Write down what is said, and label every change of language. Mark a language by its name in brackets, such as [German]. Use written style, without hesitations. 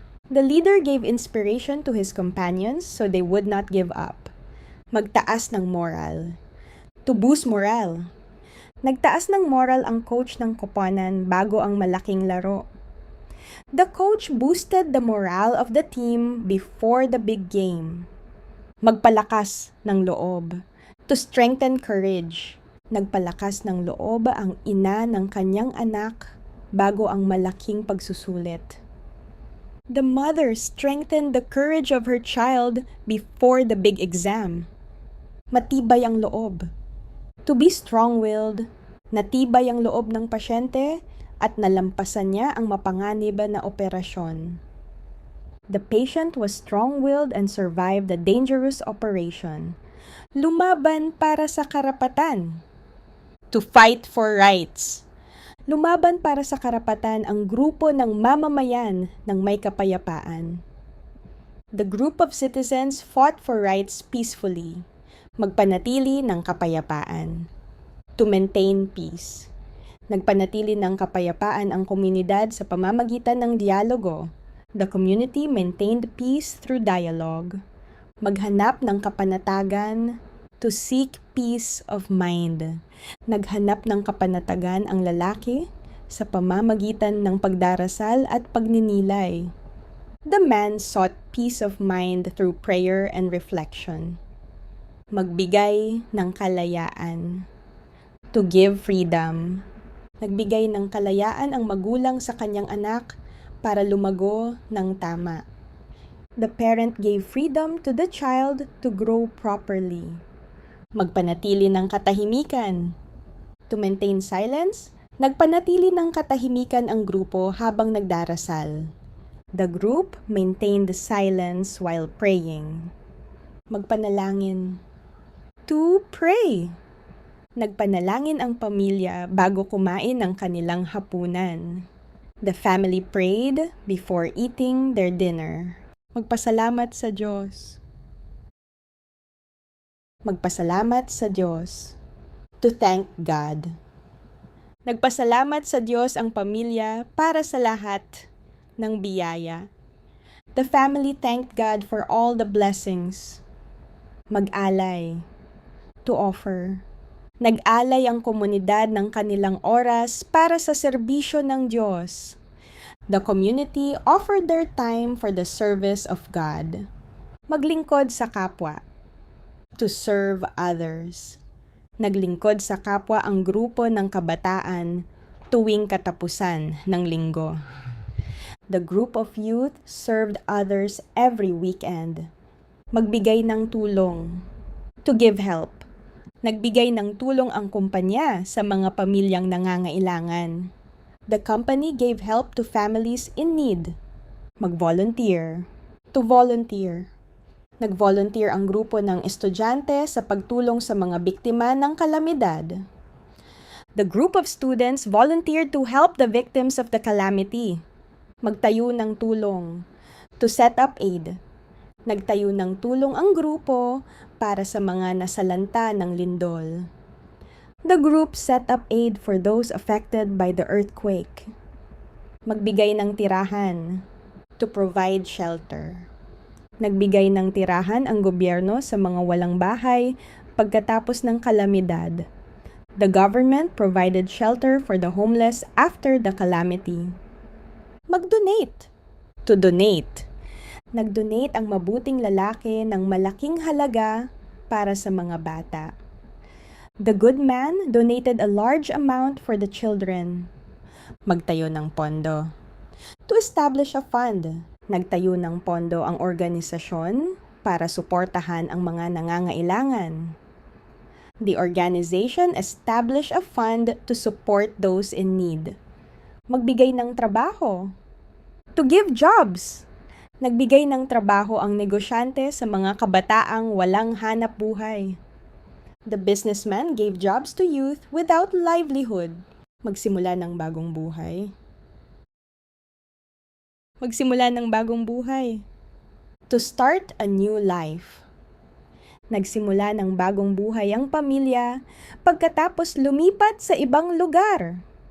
[English] The leader gave inspiration to his companions so they would not give up. [Filipino] Magtaas ng moral. [English] To boost morale. [Filipino] Nagtaas ng moral ang coach ng koponan bago ang malaking laro. [English] The coach boosted the morale of the team before the big game. [Filipino] Magpalakas ng loob. [English] To strengthen courage. [Filipino] Nagpalakas ng loob ang ina ng kanyang anak bago ang malaking pagsusulit. [English] The mother strengthened the courage of her child before the big exam. [Filipino] Matibay ang loob. [English] To be strong-willed, [Filipino] natibay ang loob ng pasyente at nalampasan niya ang mapanganib na operasyon. [English] The patient was strong-willed and survived the dangerous operation. [Filipino] Lumaban para sa karapatan. [English] To fight for rights. [Filipino] Lumaban para sa karapatan ang grupo ng mamamayan ng may kapayapaan. [English] The group of citizens fought for rights peacefully. [Filipino] Magpanatili ng kapayapaan. [English] To maintain peace. [Filipino] Nagpanatili ng kapayapaan ang komunidad sa pamamagitan ng dialogo. [English] The community maintained peace through dialogue. [Filipino] Maghanap ng kapanatagan. [English] To seek peace of mind. [Filipino] Naghanap ng kapanatagan ang lalaki sa pamamagitan ng pagdarasal at pagninilay. [English] The man sought peace of mind through prayer and reflection. [Filipino] Magbigay ng kalayaan. [English] To give freedom. [Filipino] Nagbigay ng kalayaan ang magulang sa kanyang anak para lumago ng tama. [English] The parent gave freedom to the child to grow properly. [Filipino] Magpanatili ng katahimikan. [English] To maintain silence, [Filipino] nagpanatili ng katahimikan ang grupo habang nagdarasal. [English] The group maintained silence while praying. [Filipino] Magpanalangin. [English] To pray. [Filipino] Nagpanalangin ang pamilya bago kumain ng kanilang hapunan. [English] The family prayed before eating their dinner. [Filipino] Magpasalamat sa Diyos. Magpasalamat sa Diyos. [English] to thank God. [Filipino] Nagpasalamat sa Diyos ang pamilya para sa lahat ng biyaya. [English] The family thanked God for all the blessings. [Filipino] Mag-alay, [English] to offer. [Filipino] Nag-alay ang komunidad ng kanilang oras para sa serbisyo ng Diyos. [English] The community offered their time for the service of God. [Filipino] Maglingkod sa kapwa, [English] to serve others. [Filipino] Naglingkod sa kapwa ang grupo ng kabataan tuwing katapusan ng linggo. [English] The group of youth served others every weekend. [Filipino] Magbigay ng tulong, [English] to give help. [Filipino] Nagbigay ng tulong ang kumpanya sa mga pamilyang nangangailangan. [English] The company gave help to families in need. [Filipino] Mag-volunteer, [English] to volunteer. [Filipino] Nag-volunteer ang grupo ng estudyante sa pagtulong sa mga biktima ng kalamidad. [English] The group of students volunteered to help the victims of the calamity. [Filipino] Magtayo ng tulong, [English] to set up aid. [Filipino] Nagtayo ng tulong ang grupo para sa mga nasalanta ng lindol. [English] The group set up aid for those affected by the earthquake. [Filipino] Magbigay ng tirahan, [English] to provide shelter. [Filipino] Nagbigay ng tirahan ang gobyerno sa mga walang bahay pagkatapos ng kalamidad. [English] The government provided shelter for the homeless after the calamity. [Filipino] Mag-donate, [English] to donate. [Filipino] Nag-donate ang mabuting lalaki ng malaking halaga para sa mga bata. [English] The good man donated a large amount for the children. [Filipino] Magtayo ng pondo, [English] to establish a fund. [Filipino] Nagtayo ng pondo ang organisasyon para suportahan ang mga nangangailangan. [English] The organization established a fund to support those in need. [Filipino] Magbigay ng trabaho, [English] to give jobs. [Filipino] Nagbigay ng trabaho ang negosyante sa mga kabataang walang hanap buhay. [English] The businessman gave jobs to youth without livelihood. [Filipino] Magsimula ng bagong buhay. Magsimula ng bagong buhay. [English] To start a new life. [Filipino] Nagsimula ng bagong buhay ang pamilya pagkatapos lumipat sa ibang lugar.